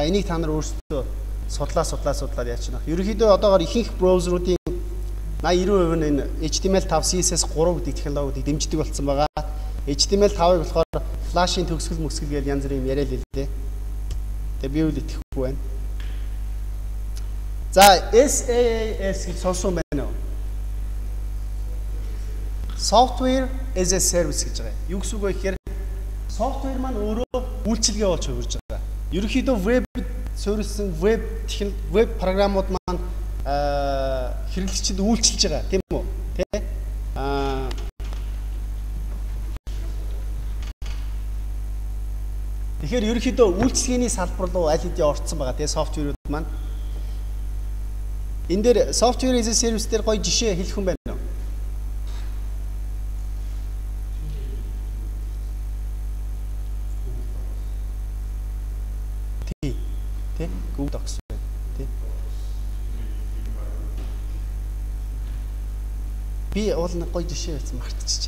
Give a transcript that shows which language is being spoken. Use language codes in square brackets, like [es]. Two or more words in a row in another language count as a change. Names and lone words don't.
[mn] Энийг та нар өөрсдөө судлаад яач нах. Ерөнхийдөө одоогоор ихэнх браузеруудын 80-90% нь энэ HTML5 CSS3 гэдэг технологиудыг дэмждэг болсон байгаа. HTML5-ыг болохоор Flash-ийн төгсгөл гэж янз бүрийн яриа л дээ. Тэгээ би үл итгэхгүй байна. За SaaS гэж сонсон байна уу? [en] Software as a service [mn] гэж байгаа. Юу гэсэн үг вэ гэхээр софтвер маань өөрөө үйлчилгээ болж хувирж байгаа. Ерөнхийдөө веб суурилсан веб програмууд маань хэрэглэгчид үйлчилж байгаа тийм үү? Тэ? Тэгэхээр ерөнхийдөө үйлчилгээний салбар руу аль хэдийн орцсон байгаа тийм софтверүүд маань. Энэ дээр [en] software as a service [mn] дээр гоё жишээ хэлэх хүн байна уу? Тэ? Google Docs байна. Тэ? Би уул нэг гоё жишээ байсан мартчихжээ.